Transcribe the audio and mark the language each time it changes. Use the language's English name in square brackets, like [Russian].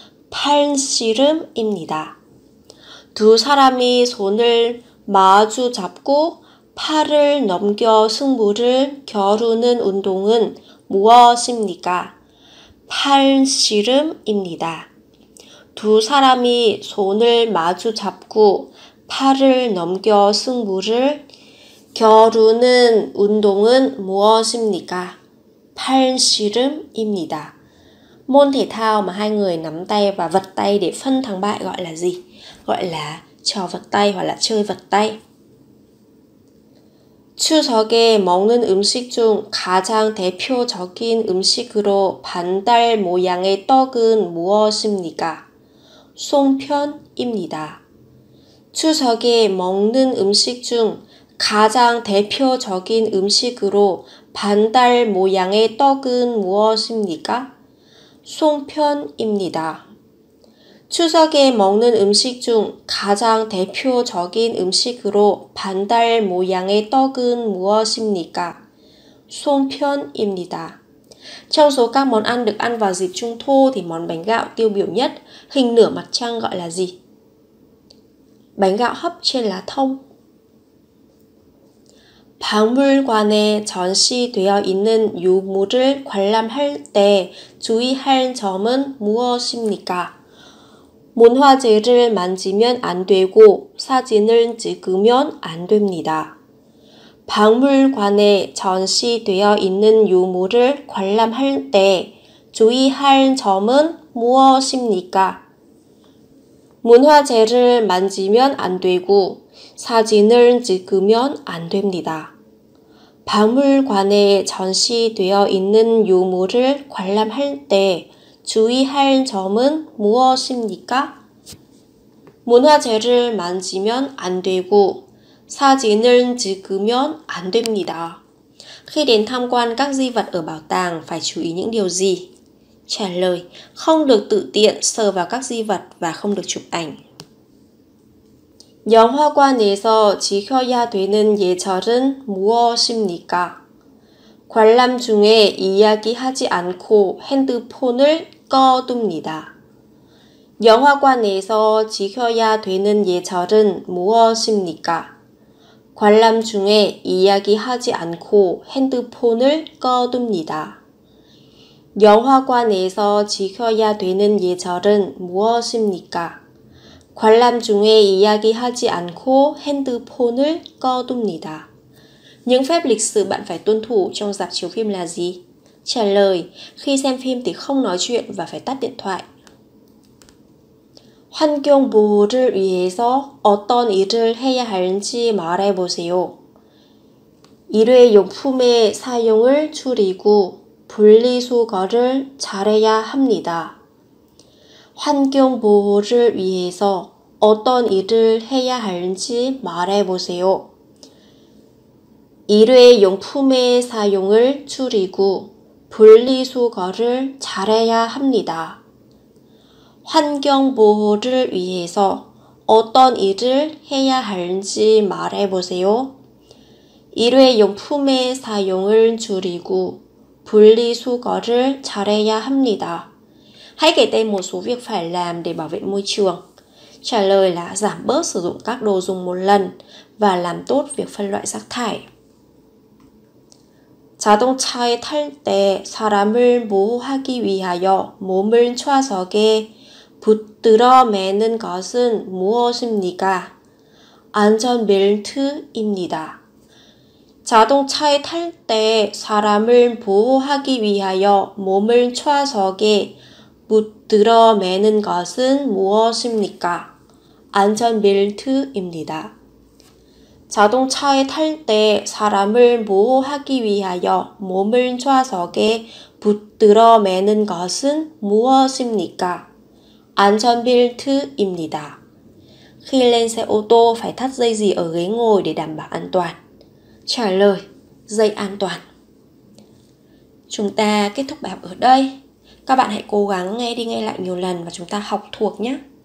[Korean] 팔씨름입니다. 두 사람이 손을 마주 잡고 팔을 넘겨 승부를 겨루는 운동은 무엇입니까? 팔씨름입니다. 두 사람이 손을 마주 잡고 팔을 넘겨 승부를 겨루는 운동은 무엇입니까? 팔씨름입니다. [Vietnamese] Môn thể thao mà hai người nắm tay và vật tay để phân thắng bại gọi là gì? Gọi là trò vật tay hoặc là chơi vật tay. [Korean] 추석에 먹는 음식 중 가장 대표적인 음식으로 반달 모양의 떡은 무엇입니까? 송편입니다. 추석에 먹는 음식 중 가장 대표적인 음식으로 반달 모양의 떡은 무엇입니까? 송편입니다. 추석에 먹는 음식 중 가장 대표적인 음식으로 반달 모양의 떡은 무엇입니까? 송편입니다. [Vietnamese] Trong số các món ăn được ăn vào dịp Trung Thu thì món bánh gạo tiêu biểu nhất, hình nửa mặt trăng gọi là gì? Bánh gạo hấp trên lá thông. [Korean] 박물관에 전시되어 있는 유물을 관람할 때 주의할 점은 무엇입니까? 문화재를 만지면 안 되고 사진을 찍으면 안 됩니다. 박물관에 전시되어 있는 유물을 관람할 때 주의할 점은 무엇입니까? 문화재를 만지면 안 되고 사진을 찍으면 안 됩니다. 박물관에 전시되어 있는 유물을 관람할 때 주의할 점은 무엇입니까? 문화재를 만지면 안 되고 사진을 찍으면 안 됩니다. [Vietnamese] Khi đến tham quan các di vật ở bảo tàng phải chú ý những điều gì? Trả lời, không được tự tiện sờ vào các di vật và không được chụp ảnh. [Korean] 영화관에서 지켜야 되는 예절은 무엇입니까? 관람 중에 이야기하지 않고 핸드폰을 꺼둡니다. 영화관에서 지켜야 되는 예절은 무엇입니까? 관람 중에 이야기하지 않고 핸드폰을 꺼둡니다. 영화관에서 지켜야 되는 예절은 무엇입니까? 관람 중에 이야기하지 않고 핸드폰을 꺼둡니다. [Vietnamese] Những phép lịch sự bạn phải tuân thủ trong rạp chiếu phim là gì? Trả lời, khi xem phim thì không nói chuyện và phải tắt điện thoại. [Korean] 환경 보호를 위해서 어떤 일을 해야 할지 말해보세요. 일회용품의 사용을 줄이고 분리수거를 잘해야 합니다. 환경 보호를 위해서 어떤 일을 해야 할지 말해보세요. 일회용품의 사용을 줄이고 분리수거를 잘해야 합니다. 환경 보호를 위해서 어떤 일을 해야 할지 말해보세요. 일회용품의 사용을 줄이고 분리수거를 잘해야 합니다. [Vietnamese] Hãy kể tên một số việc phải làm để bảo vệ môi trường. Trả lời là giảm bớt sử dụng các đồ dùng một lần và làm tốt việc phân loại rác thải. [Korean] 자동차에 탈 때 사람을 보호하기 위하여 몸을 좌석에 붙들어 매는 것은 무엇입니까? 안전벨트입니다. 자동차에 탈 때 사람을 보호하기 위하여 몸을 좌석에 붙들어 매는 것은 무엇입니까? 안전벨트입니다. 자동차에 탈 때 사람을 보호하기 위하여 몸을 좌석에 붙들어 매는 것은 무엇입니까? 안전벨트입니다. [Vietnamese] Khi lên xe ô tô phải thắt dây gì ở ghế ngồi để đảm bảo an toàn? Trả lời, dây an toàn. Chúng ta kết thúc bài học ở đây. Các bạn hãy cố gắng nghe đi nghe lại nhiều lần và chúng ta học thuộc nhé.